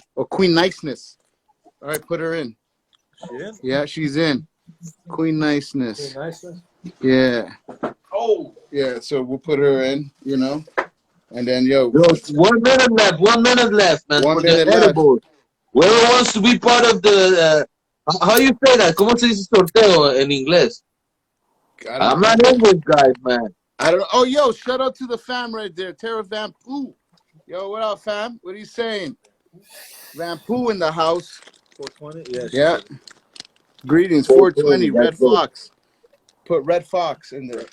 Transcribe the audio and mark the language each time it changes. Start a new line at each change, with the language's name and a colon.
English: Or Queen Niceness. All right, put her in. Yeah, she's in. Queen Niceness. Yeah. Oh. Yeah, so we'll put her in, you know. And then, yo. 1 minute left. 1 minute left, man. 1 minute left. Whoever wants to be part of the... how you say that?
Spanish: ¿Cómo se dice sorteo en inglés?
English: I'm not English, guys, man. I don't know. Oh, yo, shout out to the fam right there. Tara Van Poo. Yo, what up, fam? What are you saying? Van Poo in the house. 420? Yeah. Greetings, 420, Red Fox. Put Red Fox in there.